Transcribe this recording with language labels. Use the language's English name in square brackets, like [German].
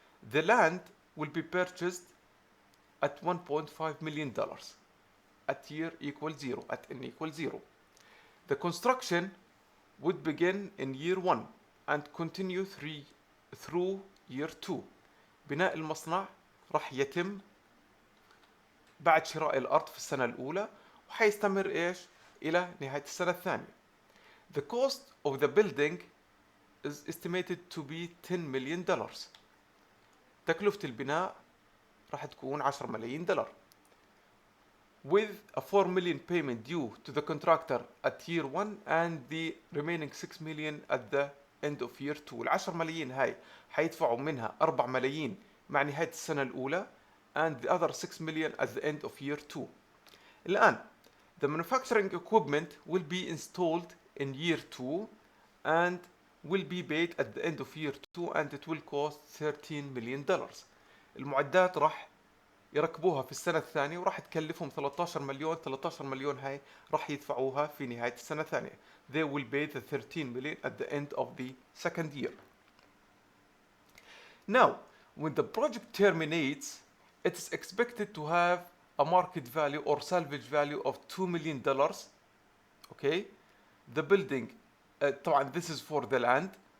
[English] The land will be purchased at $1.5 million at year equal 0, at n equal 0. The construction would begin in year 1 and continue through year 2. [Arabic] بناء المصنع راح يتم بعد شراء الأرض في السنة الأولى، وحيستمر إيش إلى نهاية السنة الثانية. [English] The cost of the building is estimated to be $10 million. [Arabic] تكلفة البناء راح تكون 10 ملايين دولار. [English] With a 4 million payment due to the contractor at year 1 and the remaining 6 million at the end of year 2. [Arabic] ال 10 ملايين هاي حيدفعوا منها 4 ملايين مع نهاية السنة الأولى [English] and the other 6 million at the end of year 2. [Arabic] الآن [English] the manufacturing equipment will be installed in year 2 and will be paid at the end of year 2 and it will cost $13 million. [Arabic] المعدات راح يركبوها في السنة الثانية وراح تكلفهم 13 مليون. 13 مليون هاي راح يدفعوها في نهاية السنة الثانية. [English] They will pay the 13 million at the end of the second year. Now, when the project terminates, it is expected to have a market value or salvage value of $2 million. Okay, the building, [Arabic] طبعا [English] this is for the land.